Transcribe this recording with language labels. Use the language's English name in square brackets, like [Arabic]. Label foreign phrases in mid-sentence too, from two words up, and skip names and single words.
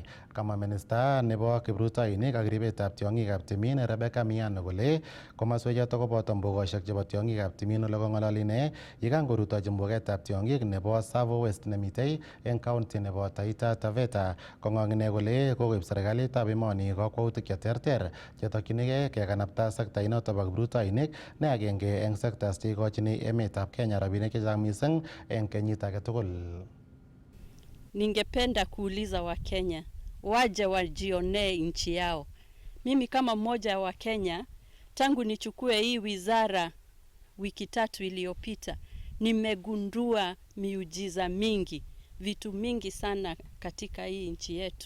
[Kalenjin] Kamwa minista nebo kiprutoinik ak ribetab tiong'ikab timin Rebecca Miano kole komoswechoto koboto mbukosiek chebo tiong'ikab timin ole kong'ololi ine yekangorutochi mbugetab tiong'ik nebo Tsavo West nemitei eng county nebo Taita Taveta. Kong'ong ine kole kokoib serikalitab emoni kakwautik cheterter chetokchinigei kekanapta sektainoto bo kiprutoinik ne agenge eng sectors cheikochini emetab Kenya rabinik chechang mising eng kenyit age tugul. [Swahili] Ningependa kuuliza Wakenya waje wajionee nchi yao. Mimi kama mmoja wa Kenya, tangu nichukue hii wizara wiki 3 iliyopita, nimegundua miujiza mingi, vitu mingi sana katika hii nchi yetu.